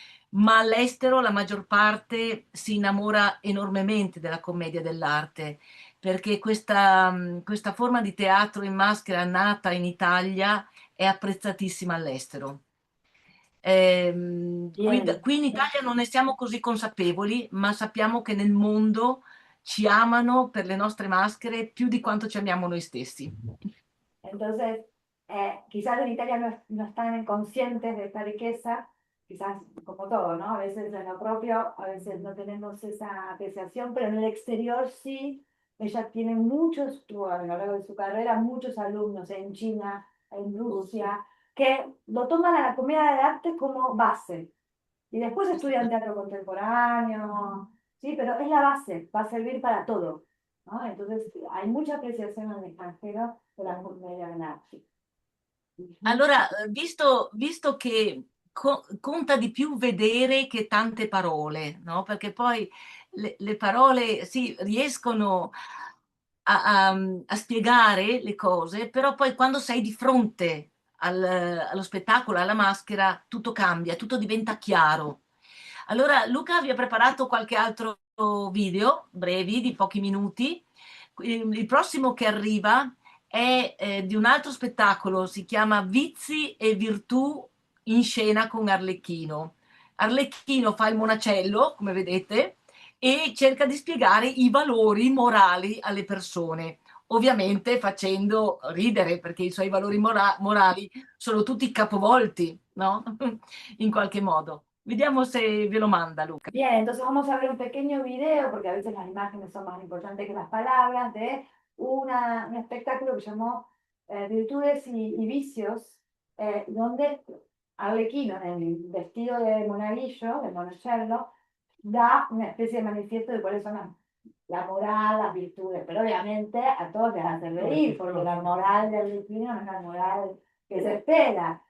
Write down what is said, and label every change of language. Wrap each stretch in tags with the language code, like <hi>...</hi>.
<it>Ma all'estero la maggior parte si innamora enormemente della commedia dell'arte, perché questa forma di teatro in maschera nata in Italia è apprezzatissima all'estero.</it> <es>Bien.</es> <it>Qui in Italia non ne siamo così consapevoli, ma sappiamo che nel mondo ci amano per le nostre maschere più di quanto ci amiamo noi stessi.</it> <es>Entonces, quizás en Italia no están conscientes de esta riqueza, quizás como todo, ¿no? A veces en lo propio, a veces no tenemos esa apreciación, pero en el exterior sí. Ella tiene tuvo a lo largo de su carrera, muchos alumnos en China, en Rusia, que lo toman a la comedia del arte como base. Y después estudian teatro contemporáneo, sí, pero es la base, va a servir para todo, ¿no? Entonces, hay mucha apreciación en el extranjero de la comedia en arte. Ujú.</es> <it>Allora, visto che conta di più vedere che tante parole, no? Perché poi le parole sì, riescono a spiegare le cose, però poi quando sei di fronte allo spettacolo, alla maschera, tutto cambia, tutto diventa chiaro. Allora, Luca vi ha preparato qualche altro video brevi di pochi minuti. Il prossimo che arriva è di un altro spettacolo, si chiama Vizi e Virtù in scena con Arlecchino. Arlecchino fa il monacello, come vedete, e cerca di spiegare i valori morali alle persone, ovviamente facendo ridere, perché i suoi valori morali sono tutti capovolti, no? In qualche modo. Vediamo se ve lo manda Luca.</it> <es>Bien, entonces vamos a ver un pequeño video, porque a veces las imágenes son más importantes que las palabras, de un espectáculo que llamó Virtudes y Vicios, donde Arlequino, en el vestido de monaguillo, de monacello, da una especie de manifiesto de cuáles son la moral, las virtudes, pero obviamente a todos les hace reír, porque la moral de Arlequino no es la moral que se espera.</es>